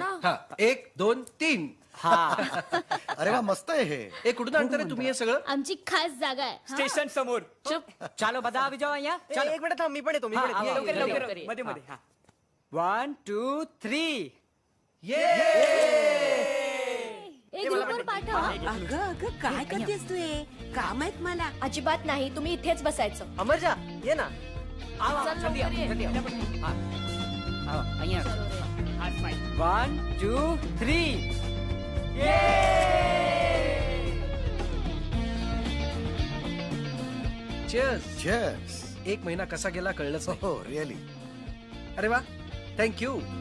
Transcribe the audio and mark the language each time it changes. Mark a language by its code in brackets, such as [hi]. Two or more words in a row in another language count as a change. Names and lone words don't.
[mr] हा 1 2 3. हा अरे वा मस्त आहे हे. हे कुठून आणता रे तुम्ही हे सगळं? आमची खास जागा आहे. स्टेशन समोर [gu] ચુપ ચાલો બધા આવી જાઓ અહીંયા. ચાલો [mr] एक मिनिट थांब, मी पण येतो. हा, हा, लवकर हा, लवकर हा. मध्ये मध्ये हा 1 2 3 एक ग्रुपवर पाठव. अगं अगं काय करतेस तू हे? काम आहेत मला. अजिबात नाही. तुम्ही इथेच बसायचं. अमरजा ये ना. [gu] આવો [mr] चल, [gu] જલ્દી આવો [mr] लवकर ये. [gu] જલ્દી આવો હા આવો અહીંયા [mr] हात पाय 1 2 3 Cheers. Cheers. एक महिना कसा गेला कळलंच नाही. हो रिअली. अरे वा थँक्यू.